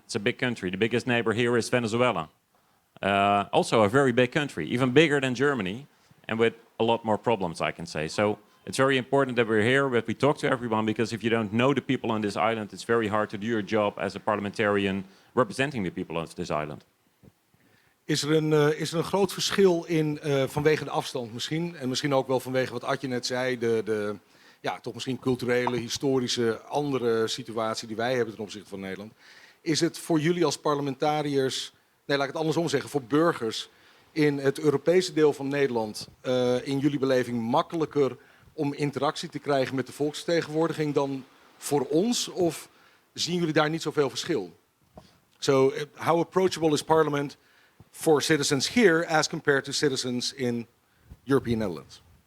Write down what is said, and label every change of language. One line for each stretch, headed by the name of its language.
English: It's a big country. The biggest neighbor here is Venezuela. Also a very big country, even bigger than Germany, and with a lot more problems, I can say. So it's very important that we're here, that we talk to everyone, because if you don't know the people on this island, it's very hard to do your job as a parliamentarian representing the people of this island.
Dutch: Is er een groot verschil in, vanwege de afstand misschien, en misschien ook wel vanwege wat Atje net zei, ja, toch misschien culturele, historische, andere situatie die wij hebben ten opzichte van Nederland. Is het voor jullie als parlementariërs, nee, laat ik het andersom zeggen, voor burgers in het Europese deel van Nederland, in jullie beleving makkelijker om interactie te krijgen met de volksvertegenwoordiging dan voor ons? Of zien jullie daar niet zoveel verschil?
English: So, how approachable is Parliament for citizens here as compared to citizens in European Netherlands?